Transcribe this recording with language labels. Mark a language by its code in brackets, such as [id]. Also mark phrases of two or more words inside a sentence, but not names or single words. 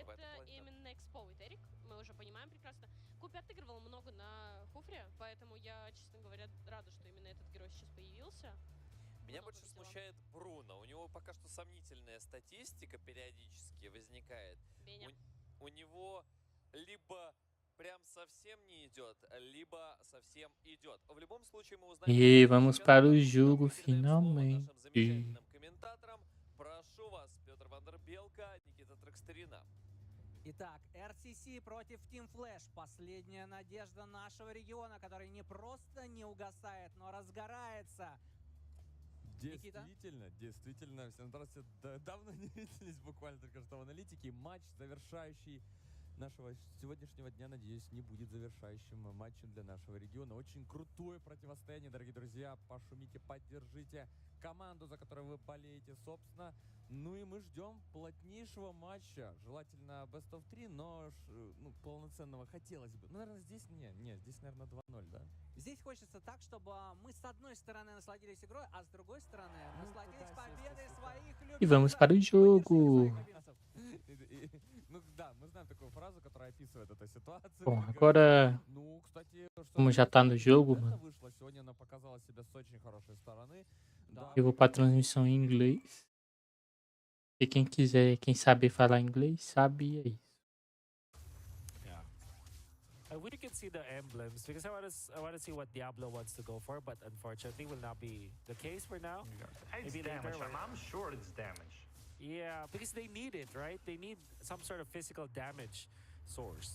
[ru] И это именно экспоует Эрик, мы уже понимаем прекрасно. Купи отыгрывал много на Хуфре, поэтому я, честно говоря, рада, что именно этот герой сейчас появился. Меня больше смущает Бруно. У него пока что сомнительная статистика периодически возникает. У него либо прям совсем не идет, либо совсем идет. В любом случае мы узнаем... [pt] E vamos para o jogo finalmente. [ru] Комментаторам. Прошу вас, Петр Вандербелка, Никита Тракстерина. Итак, RCC против Team Flash. Последняя надежда нашего региона, который не просто не угасает, но разгорается. Действительно, всем здравствуйте. Давно не виделись, буквально только что в аналитике. Матч, завершающий нашего сегодняшнего дня, надеюсь, не будет завершающим матчем для нашего региона. Очень крутое противостояние, дорогие друзья. Пошумите, поддержите команду, за которую вы болеете, собственно. Ну и мы ждем плотнейшего матча. Желательно [en] best of 3, [ru] но полноценного хотелось бы. Ну, наверное, здесь здесь, наверное, 2-0, да? Здесь хочется так, чтобы мы с одной стороны насладились игрой, а с другой стороны насладились победой своих любимых. [pt] E vamos para o jogo. [ru] Ну да, мы знаем такую фразу, которая описывает эту ситуацию. [pt] Bom, agora, [ru] Ну, кстати, [pt] como já tá no jogo, mano, [ru] вышло сегодня, она показала себя с очень хорошей стороны. [pt] eu vou para transmissão em inglês. E quem quiser, quem sabe falar inglês, sabe é isso. [en] We can see the emblems because I want to see what Diablo wants to go for, but unfortunately will not be the case for now. It's Maybe later, damage. right? I'm sure it's damage. Yeah, because they need it, right? They need some sort of physical damage source.